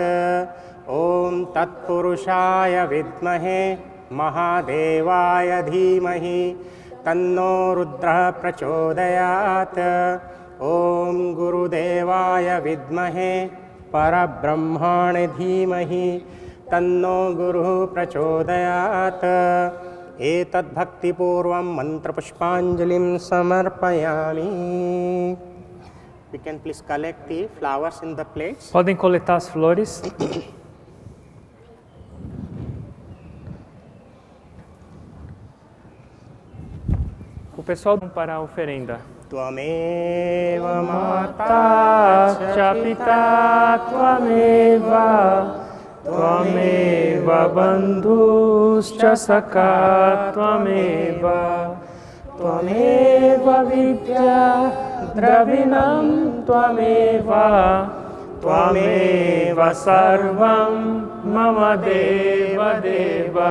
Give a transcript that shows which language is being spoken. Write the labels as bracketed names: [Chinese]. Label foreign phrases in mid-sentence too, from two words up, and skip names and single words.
[Sanskrit] ॐ तत्पुरुषाय विद्महे महादेवाय धीमहि तन्नो रुद्रः प्रचोदयात्। ॐ गुरुदेवाय विद्महे परब्रह्मणे धीमहि तन्नो गुरुः प्रचोदयात्। एतद्भक्तिपूर्वं मन्त्रपुष्पाञ्जलिं समर्पयामि। [English] We can please collect the flowers in the plates. [Portuguese] Podem coletar as flores. O pessoal para a oferenda. [Sanskrit] त्वमेव माता च पिता त्वमेव, त्वमेव बन्धुश्च सखा त्वमेव, त्वमेव विद्या द्रविणं त्वमेव, त्वमेव सर्वं मम देव देव.